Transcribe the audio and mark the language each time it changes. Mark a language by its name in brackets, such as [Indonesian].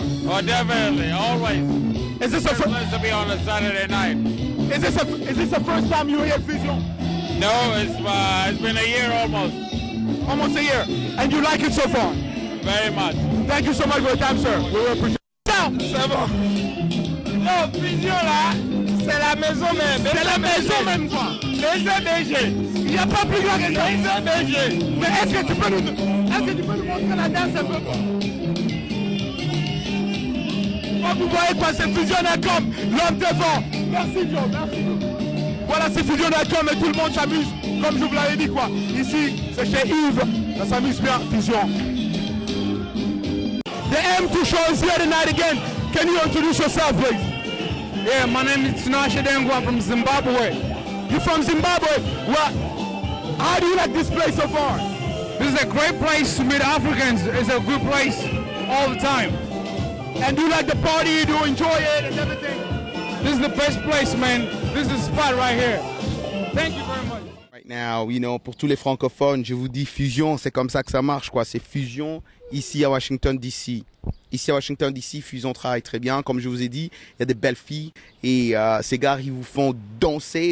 [English] Oh, definitely, always. Is this a Nice to be on a Saturday night. Is this the first time you're here at Fusion? No, it's been a year almost. Almost a year. And you like it so far? Very much. Thank you so much for your time, sir. We will appreciate it. Ciao. [French] C'est bon. Non, Fusion là, c'est la maison même. C'est la maison même, quoi. BG. Il n'y a pas plus grand que ça. BG. Mais est-ce que tu peux nous montrer la danse un peu, quoi? Comme vous voyez, quoi, c'est Fusion.com, l'homme devant. Merci, Joe. Merci. Voilà, c'est Fusion.com et tout le monde s'amuse, comme je vous l'avais dit, quoi. Ici, c'est chez Yves. Ça s'amuse bien, Fusion. [English] The M2 show is here tonight again. Can you introduce yourself, please? Yeah, my name is Tinashe Dengu. I'm from Zimbabwe. You're from Zimbabwe. Well, how do you like this place so far? This is a great place to meet Africans. It's a good place all the time. And do you like the party? Do you enjoy it and everything? This is the best place, man. This is the spot right here. Thank you very much. Right now, you know, [French] pour tous les francophones, je vous dis Fusion, c'est comme ça que ça marche, quoi. C'est Fusion ici à Washington DC. Ici à Washington DC, Fusion travaille très bien. Comme je vous ai dit, il y a des belles filles et ces gars, ils vous font danser.